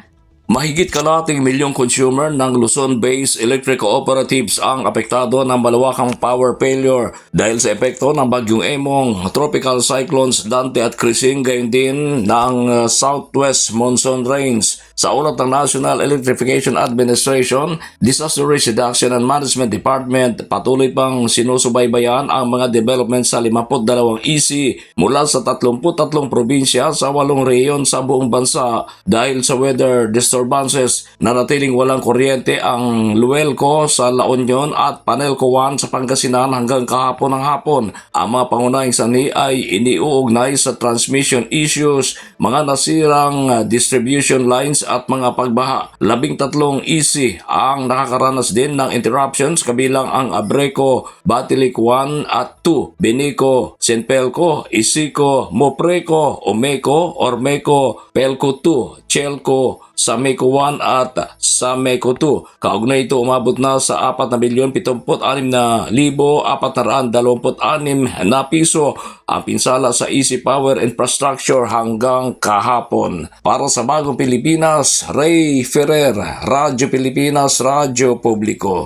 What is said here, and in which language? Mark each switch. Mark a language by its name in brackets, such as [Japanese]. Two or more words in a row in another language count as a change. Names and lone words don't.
[Filipino] Mahigit kalahating milyong consumer ng Luzon-based [English] electric cooperatives [Filipino] ang apektado ng malawakang [English] power failure [Filipino] dahil sa epekto ng bagyong Emong, [English] tropical cyclones [Filipino] Dante at Krising, gayon din ng [English] southwest monsoon rains. [Filipino] Sa ulat ng National Electrification Administration, Disaster Risk Reduction and Management Department, patuloy pang sinusubaybayan ang mga development sa 52 EC mula sa 33 probinsya sa 8 rehiyon sa buong bansa dahil sa [English] weather disturbances. [Filipino] Nanatiling walang kuryente ang Luelco sa La Union at Panelco 1 sa Pangasinan hanggang kahapon ng hapon. Ang mga pangunahing sanhi ay iniuugnay sa [English] transmission issues, [Filipino] mga nasirang [English] distribution lines [Filipino] at mga pagbaha. 13 EC ang nakakaranas din ng interruptions kabilang ang Abreco, Batilik 1 at 2, Benico, Senpelco, Isico, Mopreco, Omeco, Ormeco, Pelco 2, Chelco, Sameco 1 at Sameco 2. Kaugnay ito umabot na sa 4,076,426 na piso ang pinsala sa EC Power Infrastructure hanggang kahapon. Para sa Bagong Pilipinas, Ray Ferrer, Radyo Pilipinas, Radyo Publiko.